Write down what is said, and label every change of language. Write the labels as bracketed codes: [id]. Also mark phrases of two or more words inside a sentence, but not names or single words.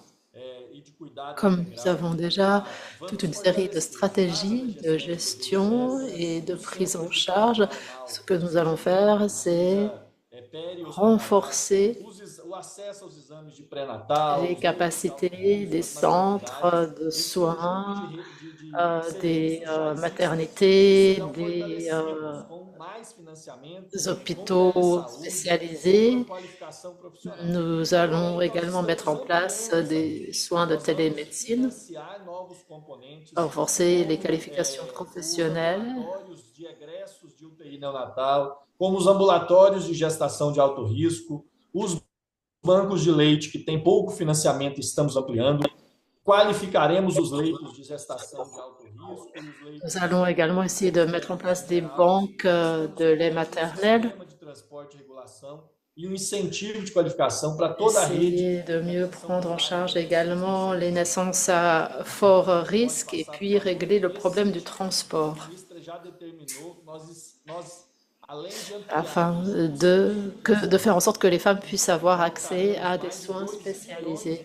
[fr] Comme nous avons déjà toute une série de stratégies de gestion et de prise en charge, ce que nous allons faire, c'est renforcer les capacités des centres de soins, des maternités, des hôpitaux spécialisés. Nous allons également mettre en place des soins de télémédecine, renforcer les qualifications professionnelles, [pt] como os ambulatórios de gestação de alto risco, os bancos de leite que têm pouco financiamento, estamos ampliando, qualificaremos os leitos de gestação de alto risco. [fr] Nous allons également essayer de mettre en place des banques de lait maternel, [pt] e incentivo de qualificação para toda a rede. [fr] Essayer de mieux prendre en charge également les naissances à fort risque et puis régler le problème du transport, afin de faire en sorte que les femmes puissent avoir accès à des soins spécialisés.